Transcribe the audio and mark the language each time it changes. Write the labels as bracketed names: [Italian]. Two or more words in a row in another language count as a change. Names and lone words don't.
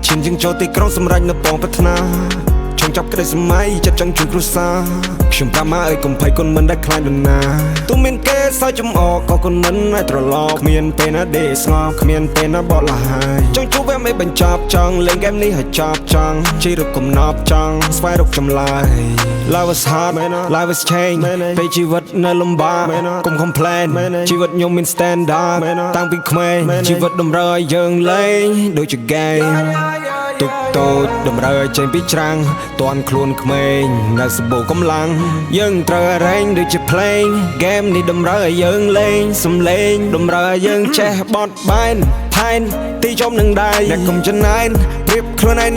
[Khmer] ឈានជាងចូលទីក្រុងសម្រេចនៅបងប្រាថ្នាចង់ចាប់ក្តីសម័យចិត្តចង់ជួយគ្រួសារខ្ញុំប្រាប់មកឲ្យកុំភ័យគុណមិនដែលខ្លាចនរណាទោះមានគេសើចចំអកក៏គុណមិនឲ្យត្រឡប់គ្មានពេលណាដេកស្ងប់គ្មានពេលណាបត់លហើយចង់ជួបវាមិនបញ្ចប់ចង់លេងហ្គេមនេះឲ្យចប់ចង់ជីរកកំណប់ចង់ស្វែងរកចម្លើយ [English] Life is hard life is change [Khmer] ពេលជីវិតនៅលំបាកកុំ complain ជី វិតខ្ញុំមាន standard តាំងពីក្មេងជីវិតតម្រូវឲ្យយើងលេងដូចជា game ទុកតូចតម្រូវឲ្យចេញពីច្រាំងតន់ខ្លួនក្មេងនៅសបោកម្លាំងយើងត្រូវរែងដូចជាភ្លេង game នេះតម្រូវឲ្យយើងលេងសំឡេងតម្រូវឲ្យយើងចេះបត់បែនថែនទីចំនឹងដៃអ្នកកុំចំណែនប្រៀបខ្លួនឯងនឹង